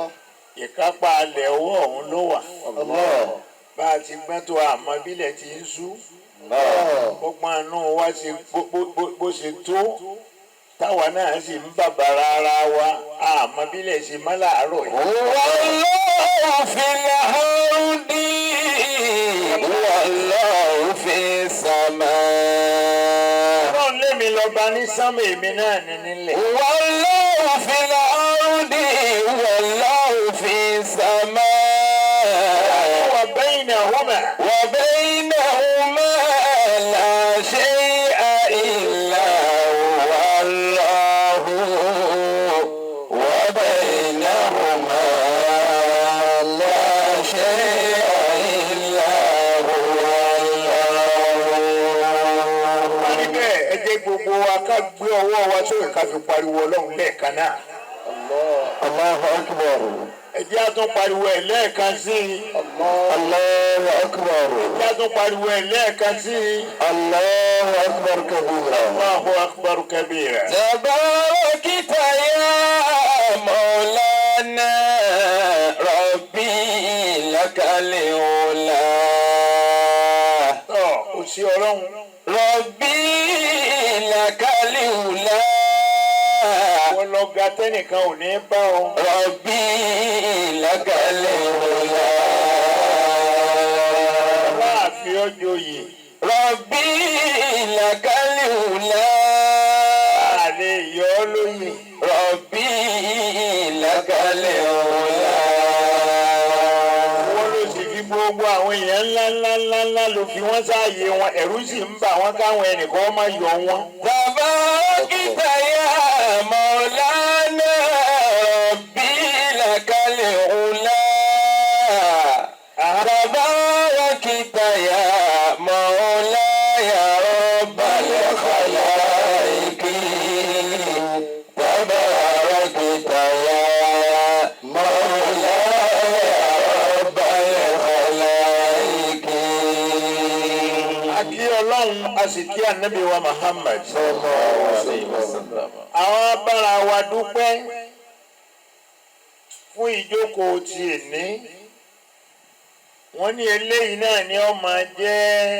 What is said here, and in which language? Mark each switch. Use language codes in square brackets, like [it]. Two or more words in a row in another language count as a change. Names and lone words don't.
[yo] ìkápá alẹ̀ ọwọ́ òun ló wà Allah. bá a ti gbọ́n tó àmọ́ bílẹ̀ ti ń sú Allah. gbọ́gbọ́n àánú wa ṣe bó ṣe tó táwa náà sì ń bàbàrà ara wa àmọ́ bílẹ̀ ṣe má láàárọ̀ yìí. [ar] والله في الأرض والله في السماء [yo] Ọlọ́run lémi lọ́ba ní sánmà èmi náà ní nílẹ̀. [ar] والله في الأرض والله في السماء وبينهما وبينهما لا شيء إلا هو الله وبينهما لا شيء إلا هو [yo] wọ́n ní الله. bẹ́ẹ̀ ẹ jẹ́ gbogbo wa ká gbé ọwọ́ wa sókè ká fi pariwo Ọlọ́run lẹ́ẹ̀kan náà. Allah. [ar] الله أكبر [yo] ẹ jẹ́ á tún pariwo ẹ̀ lẹ́ẹ̀kan sí i. [ar] الله أكبر [yo] ẹ jẹ́ á tún pariwo ẹ̀ lẹ́ẹ̀kan sí i. [ar] الله أكبر كبيرا الله أكبر كبيرا. تباركت يا مولانا ربي لك العلا [yo] tọ́ kò sí Ọlọ́run [ar] ربي لك العلا [yo] wọ́n lọ ga tẹ́nìkan ò ní bá ọ. [ar] ربي لك العلا [yo] láàfin ọjọ́ yìí [ar] ربي لك العلا [yo] àlè yọ ọ́ lóyè. [ar] ربي لك العلا [yo] wọ́n ló sì fi gbogbo àwọn èèyàn ńlá ló fi wọ́n sáàyè wọn ẹ̀rù sì ń bà wọ́n káwọn ẹnìkan má yọ wọn. [ar] تباركت يا مولانا ربي لك العلا تباركت يا مولاي رب الخلائق تباركت يا مولاي رب الخلائق. [yo] a kí Ọlọ́run a sì kí ànábì wa Muhammad. [ar] صلى الله عليه وسلم. [yo] àwọn abára wa dúpẹ́ fún ìjókòó ti èní. wọ́n ní eléyìí náà ni ó máa jẹ́